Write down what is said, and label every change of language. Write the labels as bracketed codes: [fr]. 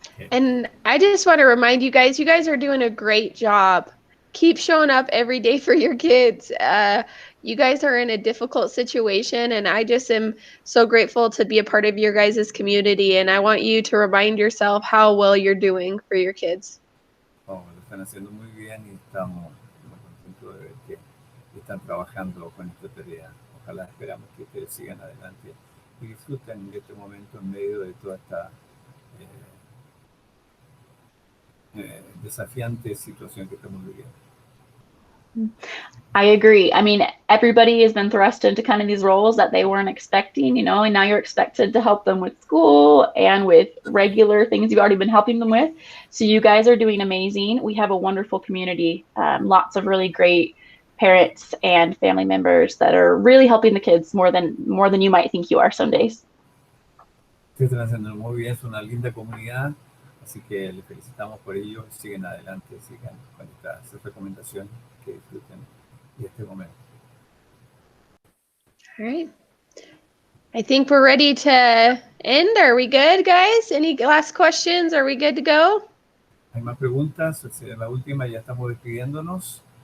[en] And I just want to remind you guys are doing a great job. Keep showing up every day for your kids. You guys are in a difficult situation, and I just am so grateful to be a part of your guys' community. And I want you to remind yourself how well you're doing for your kids. [es] Oh, lo están haciendo muy bien y estamos muy contentos de ver que están trabajando con esta tarea. Ojalá esperamos que ustedes sigan adelante y disfruten de este momento en medio de toda esta desafiante situación que estamos viviendo. [en] I agree. I mean, everybody has been thrust into kind of these roles that they weren't expecting, you know, and now you're expected to help them with school and with regular things you've already been helping them with. So you guys are doing amazing. We have a wonderful community, lots of really great parents and family members that are really helping the kids more than you might think you are some days. [es] Ustedes están haciendo muy bien, es una linda comunidad, así que les felicitamos por ello. Siguen adelante, sigan con estas recomendaciones, que disfruten de este momento. [en] All right. I think we're ready to end. Are we good, guys? Any last questions? Are we good to go? [es] ¿Hay más preguntas? La última, ya estamos despidiéndonos.